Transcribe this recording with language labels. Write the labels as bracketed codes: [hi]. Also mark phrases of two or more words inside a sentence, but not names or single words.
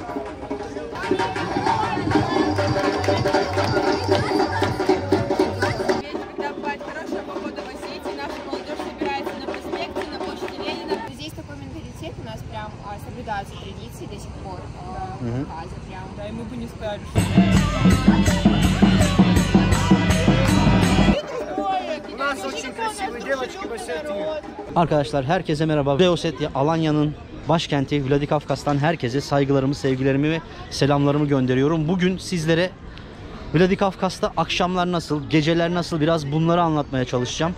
[ru] Когда бывает хорошая погода в Осетии, наша молодежь собирается на проспекте, на площади Ленина. Здесь такой менталитет у нас прям соблюдаются традиции до сих пор в Кавказе прям. Да, и мы бы не сказали, что... [tr] Arkadaşlar herkese merhaba. Ossetya, Alanya'nın başkenti Vladikavkaz'tan herkese saygılarımı, sevgilerimi ve selamlarımı gönderiyorum. Bugün sizlere Vladikavkaz'ta akşamlar nasıl, geceler nasıl, biraz bunları anlatmaya çalışacağım.